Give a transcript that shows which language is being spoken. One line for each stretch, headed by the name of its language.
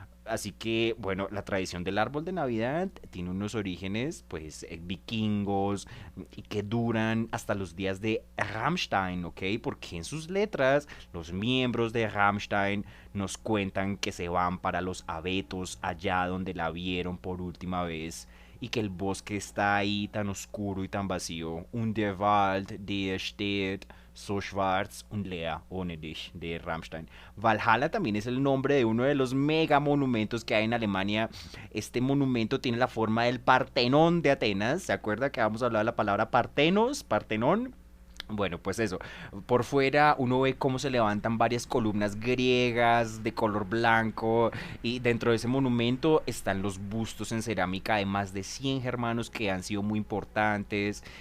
Spanish: Así que, bueno, la tradición del árbol de Navidad tiene unos orígenes, pues, vikingos, y que duran hasta los días de Rammstein, ¿ok? Porque en sus letras, los miembros de Rammstein nos cuentan que se van para los abetos, allá donde la vieron por última vez, y que el bosque está ahí tan oscuro y tan vacío.
German: Und der Wald, der steht so schwarz und leer ohne dich, de Rammstein.
Spanish: Valhalla también es el nombre de uno de los mega monumentos que hay en Alemania. Este monumento tiene la forma del Partenón de Atenas. ¿Se acuerda que habíamos hablado de la palabra Partenos? Partenón. Bueno, pues eso. Por fuera uno ve cómo se levantan varias columnas griegas de color blanco y dentro de ese monumento están los bustos en cerámica de más de 100 germanos que han sido muy importantes.